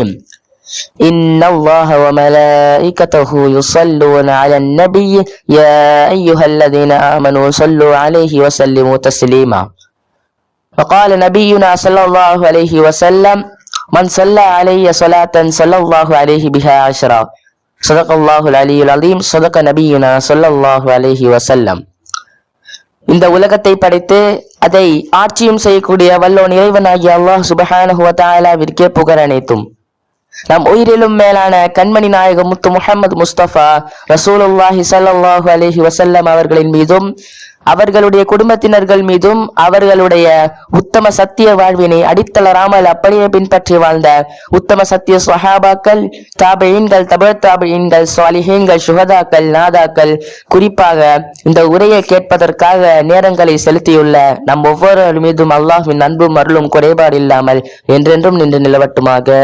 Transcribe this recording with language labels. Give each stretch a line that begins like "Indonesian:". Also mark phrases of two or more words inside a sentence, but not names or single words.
Arabic: إن الله وملائكته يصلون على النبي يا أيها الذين آمنوا صلوا عليه وسلموا تسليما. وقال نبينا صلى الله عليه وسلم: من صلى علي صلاة صلى الله عليه بها عشرا. صدق الله العلي العظيم. صدق نبينا صلى الله عليه وسلم.
Tamil: இந்த உலகத்தை படைத்து அதை ஆட்சியும் செய்யக்கூடிய வல்லோன் இறைவனாகிய
Arabic: الله سبحانه و تعالى
Tamil: புகழ் அனைத்தும். நம் உயிரிலும் மேலான கண்மணி நாயகம் முத்து முஹம்மது முஸ்தபா
Arabic: رسول الله صلى الله عليه وسلم
Tamil: அவர்களின் மீதும் அவர்களுடைய குடும்பத்தினர்கள் மீதும் அவர்களுடைய உத்தம சத்திய வாழ்வினை அடித்தளராமல் அப்படியே பின்பற்றி வாழ்ந்த உத்தம சத்திய ஸஹாபாக்கள், தாபிஈன்கள், தபஅ தாபிஈன்கள், ஸாலிஹீன்கள், ஷுஹதாக்கள், நாதாக்கள், குறிப்பாக இந்த உரையை கேட்பதற்காக நேரங்களை செலுத்தியுள்ள நம் ஒவ்வொரு மீதும் அல்லாஹ்வின் அன்பும் அருளும் குறைபாடு இல்லாமல் என்றென்றும் நின்று நிலவட்டுமாக.